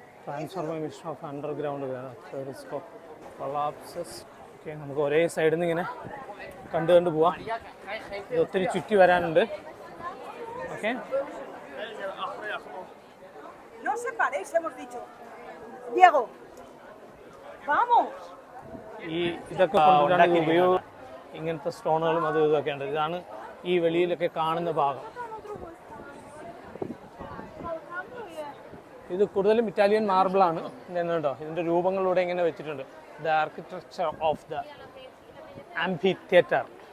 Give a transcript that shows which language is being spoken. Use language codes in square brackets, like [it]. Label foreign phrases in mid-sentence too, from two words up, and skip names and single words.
[en] Transformation of underground risk of collapses. [ml] ഓക്കെ, നമുക്ക് ഒരേ സൈഡിൽ നിന്ന് ഇങ്ങനെ കണ്ടു പോവാം. ഇത് ഒത്തിരി ചുറ്റി വരാനുണ്ട്. ഓക്കെ, [es] No se parece, hemos dicho. Diego, vamos. [ml] ഇതൊക്കെ ഇങ്ങനത്തെ സ്റ്റോണുകളും അതും ഇതൊക്കെ ഉണ്ട്. ഇതാണ് ഈ വെളിയിലൊക്കെ കാണുന്ന ഭാഗം. ഇത് കൂടുതലും ഇറ്റാലിയൻ മാർബിളാണ്. കേട്ടോ, ഇതിൻ്റെ രൂപങ്ങളിലൂടെ ഇങ്ങനെ വെച്ചിട്ടുണ്ട്. [en] The architecture of the amphitheatre.